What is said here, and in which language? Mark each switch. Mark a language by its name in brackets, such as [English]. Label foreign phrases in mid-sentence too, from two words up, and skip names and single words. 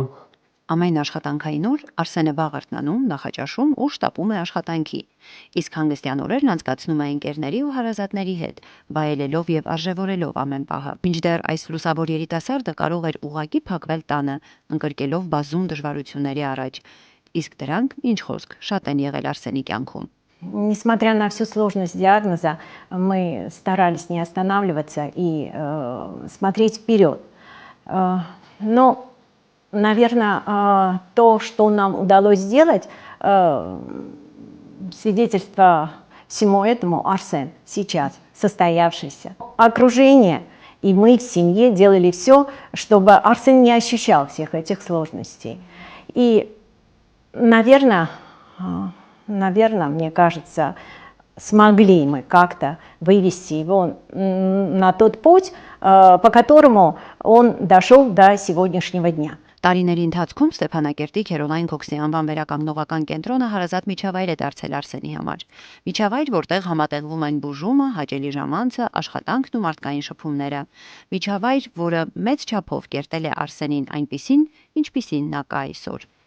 [Armenian] Ամեն աշխատանքային օր Արսենը վաղ արթնանում, նախաճաշում ու շտապում է աշխատանքի, իսկ հանգստյան օրերն անցկացնում է ընկերների ու հարազատների հետ, վայելելով եւ արժեվորելով ամեն պահը։ Մինչդեռ այս լուսավոր երիտասարդը կարող էր ուղղակի փակվել տանը, ընկրկելով բազում դժվարությունների առաջ, իսկ դրանք, ինչ խոսք, շատ են եղել Արսենի кյանքում։ [Russian] Несмотря на всю сложность диагноза, мы старались не останавливаться и смотреть вперед. Но, наверное, то, что нам удалось сделать, свидетельство всему этому Арсен сейчас состоявшийся. Окружение и мы в семье делали все, чтобы Арсен не ощущал всех этих сложностей. И, наверное, мне кажется, смогли мы как-то вывести его на тот путь, по которому он дошел до сегодняшнего дня. [Armenian] Տարիների ընթացքում Ստեփանակերտի Քերոլայն Քոքսի անվան վերականգնողական կենտրոնը հարազատ միջավայր է դարձել Արսենի համար։ Միջավայր, որտեղ համատեղվում են բուժումը, հաճելի ժամանցը, աշխատանքն ու մարդկային շփումները։ Միջավայր, որը մեծ չափով կերտել է Արսենին այնպիսին, ինչպիսին նա կա այսօր։